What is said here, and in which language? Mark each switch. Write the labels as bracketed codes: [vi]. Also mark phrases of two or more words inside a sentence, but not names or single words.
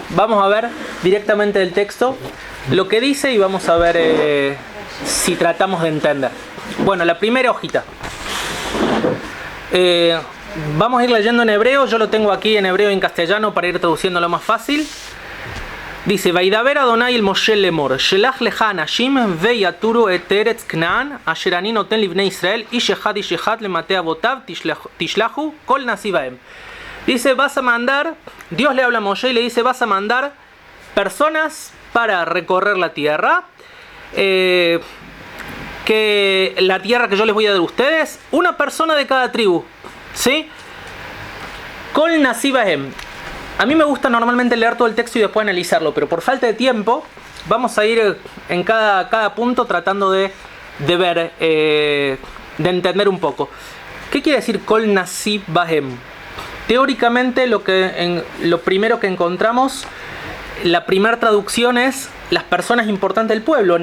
[es] Vamos a ver directamente del texto lo que dice y vamos a ver si tratamos de entender. Bueno, la primera hojita. Vamos a ir leyendo en hebreo, yo lo tengo aquí en hebreo y en castellano para ir traduciéndolo más fácil. Dice: [he] וידבר אדני אל משה לאמר, שלח לך אנשים ויתרו את ארץ כנען, אשר אני נותן לבני ישראל, איש אחד למטה אבותיו תשלחו כל נשיא בהם. [es] Dice, vas a mandar, Dios le habla a Moshe y le dice, vas a mandar personas para recorrer la tierra, que la tierra que yo les voy a dar a ustedes, una persona de cada tribu, ¿sí? [he] כל נשיא בהם. [es] A mí me gusta normalmente leer todo el texto y después analizarlo, pero por falta de tiempo vamos a ir en cada punto tratando de ver, de entender un poco. ¿Qué quiere decir [he] כל נשיא בהם? [es] Teóricamente lo primero que encontramos, la primera traducción es las personas importantes del pueblo.